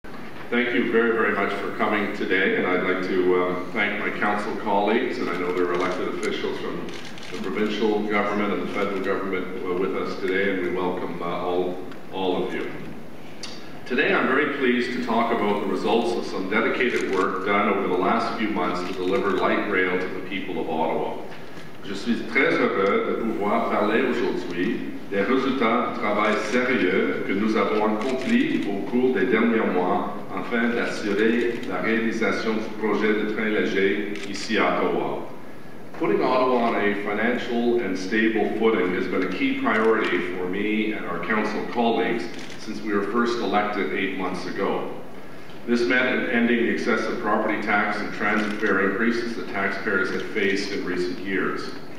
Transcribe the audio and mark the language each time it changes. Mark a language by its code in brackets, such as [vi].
[en] Thank you very, very much for coming today, and I'd like to thank my council colleagues, and I know there are elected officials from the provincial government and the federal government with us today, and we welcome all of you. Today I'm very pleased to talk about the results of some dedicated work done over the last few months to deliver light rail to the people of Ottawa. [fr] Je suis très heureux de pouvoir parler aujourd'hui des résultats du travail sérieux que nous avons accompli au cours des derniers mois afin d'assurer la réalisation du projet de train léger ici à Ottawa. [en] Putting Ottawa on a financial and stable footing has been a key priority for me and our council colleagues since we were first elected 8 months ago. This meant ending the excessive property tax and transit fare increases that taxpayers had faced in recent years.